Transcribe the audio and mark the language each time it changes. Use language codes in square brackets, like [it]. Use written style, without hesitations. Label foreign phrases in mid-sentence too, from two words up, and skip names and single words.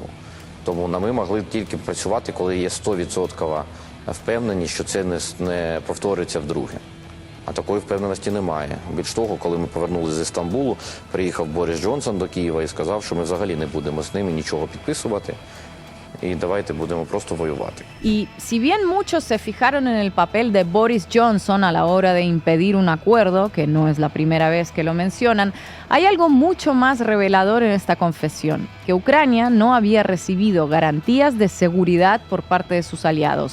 [uk] Тому ми могли тільки працювати, коли є 100% впевненість, що це не повториться вдруге. А такої впевненості немає. Більш того, коли ми повернулися з Стамбулу, приїхав Борис Джонсон до Києва і сказав, що ми взагалі не будемо з ними нічого підписувати. Y давайте будемо просто воювати. [es] Y si bien muchos se fijaron en el papel de Boris Johnson a la hora de impedir un acuerdo, que no es la primera vez que lo mencionan, hay algo mucho más revelador en esta confesión, que Ucrania no había recibido garantías de seguridad por parte de sus aliados.